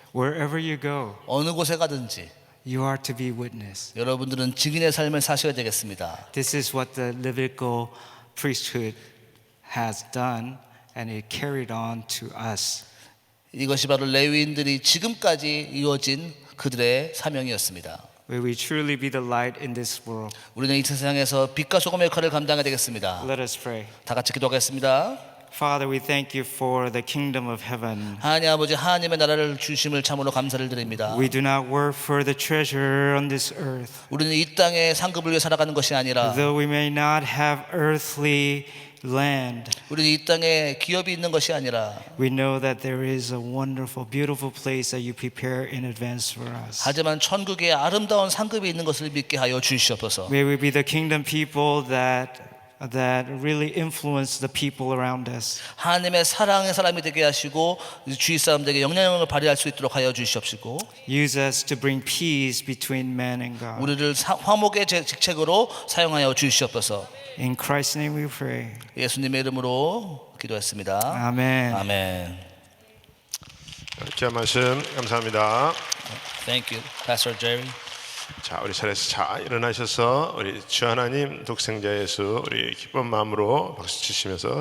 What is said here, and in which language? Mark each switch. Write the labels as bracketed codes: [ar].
[en] wherever you go, [ko] 어느 곳에 가든지 [en] you are to be witness. [ko] 여러분들은 증인의 삶을 사셔야 되겠습니다. [en] This is what the Levitical priesthood has done, and it carried on to us. [ko] 이것이 바로 레위인들이 지금까지 이어진 그들의 사명이었습니다. [en] May we truly be the light in this world. [ko] 우리는 이 세상에서 빛과 소금의 역할을 감당해야 되겠습니다. [en] Let us pray. [ko] 다 같이 기도하겠습니다. [en] Father, we thank you for the kingdom of heaven. [ko] 하나님 아버지, 하나님의 나라를 주심을 참으로 감사를 드립니다. [en] We do not work for the treasure on this earth. [ko] 우리는 이 땅의 상급을 위해 살아가는 것이 아니라 [en] Though we may not have earthly land, [ko] 우리는 이 땅에 기업이 있는 것이 아니라 [en] we know that there is a wonderful, beautiful place that you prepare in advance for us. [ko] 하지만 천국에 아름다운 상급이 있는 것을 믿게 하여 주시옵소서. [en] May we be the kingdom people that really influence the people around us. [ko] 하나님의 사랑의 사람이 되게 하시고 주위 사람들에게 영향력을 발휘할 수 있도록 하여 주시옵시고 [en] Use us to bring peace between man and God. [ko] 우리를 화목의 직책으로 사용하여 주시옵소서. [en] In Christ's name we pray. [ko] 예수님의 이름으로 기도했습니다. [en] Amen. [ko] 아멘. 귀한 말씀 감사합니다. [en] Thank you, Pastor Jerry. [ko] 자, 우리 차례에서 자 일어나셔서 우리 주 하나님 독생자 예수 우리 기쁜 마음으로 박수 치시면서